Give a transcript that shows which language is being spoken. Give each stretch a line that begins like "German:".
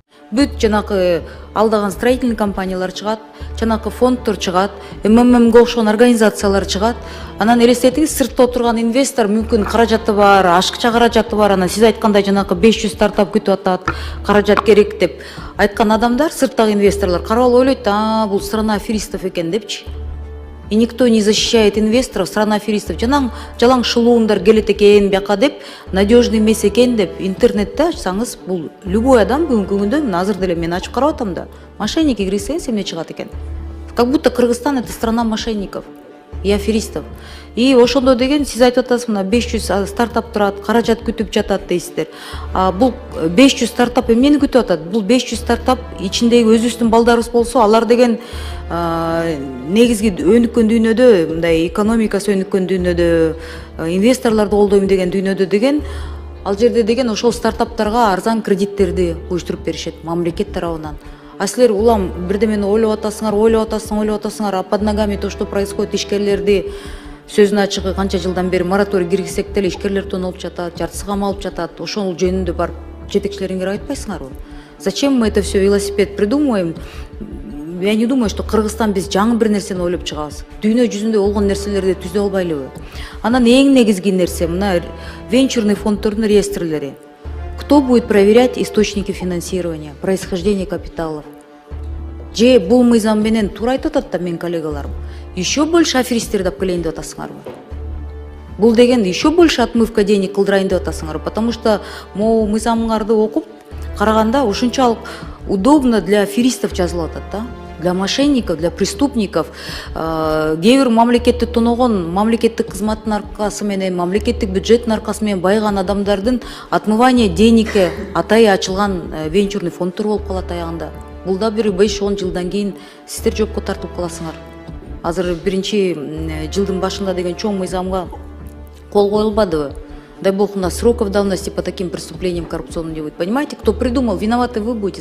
Kyrgyz: Бүт жанакы алдаган строительный компаниялар чыгат, жанакы фонддор чыгат, МММге окшогон организациялар чыгат. Анан элестетиңиз, сыртта отурган инвестор мүмкүн каражаты бар, ашыкча каражаты бар, анан сиз айткандай жанакы 500 стартап күтүп атат, каражат керек деп айткан адамдар, сырттагы инвесторлор карап алып ойлойт, бул
Russian: страна аферистов
Kyrgyz: экен депчи.
Russian: И никто не защищает инвесторов, страна аферистов.
Kyrgyz: Жалаң шылуундар келет экен бияка деп, надежный эмес экен деп интернетте ачсаңыз, бул любой адам бүгүнкү күндө азыр деле мен ачып карап атам да, мошенники кирсеңиз эмне чыгат экен.
Russian: Как будто Кыргызстан это страна мошенников и аферистов.
Kyrgyz: И ошондо деген сиз айтып атасыз, мына 500 стартап турат, каражат күтүп жатат дейсиздер. Бул 500 стартап эмнени күтүп атат? Бул 500 стартап ичиндеги өзүбүздүн балдарыбыз болсо, алар деген негизги өнүккөн дүйнөдө, мындай экономикасы өнүккөн дүйнөдө, инвесторлорду колдойм деген дүйнөдө деген, ал жерде деген ошол стартаптарга арзан кредиттерди уюштуруп беришет мамлекет тарабынан. А силер улам бирдемени ойлоп атасыңар,
Russian: а под ногами то, что происходит,
Kyrgyz: ишкерлерди сөзүнүн ачыгы канча жылдан бери мораторий киргизсек деле ишкерлер тоноп жатат, жартысы камалып жатат. Ошол жөнүндө барып жетекчилериңер айтпайсыңарбы?
Russian: Зачем мы это все велосипед придумываем? Я не думаю, что
Kyrgyz: Кыргызстан биз жаңы бир нерсени ойлоп чыгабыз. Дүйнө жүзүндө болгон нерселерди түзө албайлыбы? Анан эң негизги нерсе мына венчурный фонддордун реестрлери.
Russian: Кто будет проверять источники финансирования, происхождение капиталов?
Kyrgyz: Же бул мыйзам менен туура айтып атат да менин коллегаларым.
Russian: Еще больше
Kyrgyz: аферисттерди алып келейин деп атасыңарбы? Бул деген
Russian: еще больше отмывка денег
Kyrgyz: кылдырайын деп атасыңарбы?
Russian: Потому что могу
Kyrgyz: мыйзамыңарды окуп караганда ушунчалык
Russian: удобно для аферистов
Kyrgyz: жазылып атат да.
Russian: Для мошенников, для преступников,
Kyrgyz: кээ бир мамлекетти тоногон, мамлекеттик кызматтын аркасы менен, мамлекеттик бюджеттин аркасы менен байыган адамдардын
Russian: отмывание деньги
Kyrgyz: атайы ачылган венчурный фонддор болуп калат аягында. Бул да бир 5-10 жылдан кийин сиздер жоопко тартылып каласыңар. Азыр биринчи жылдын башында деген чоң мыйзамга кол коюлбадыбы?
Russian: Дай бог, у нас сроков давности по таким преступлениям коррупционным не будет. Понимаете, кто придумал, виноваты вы будете.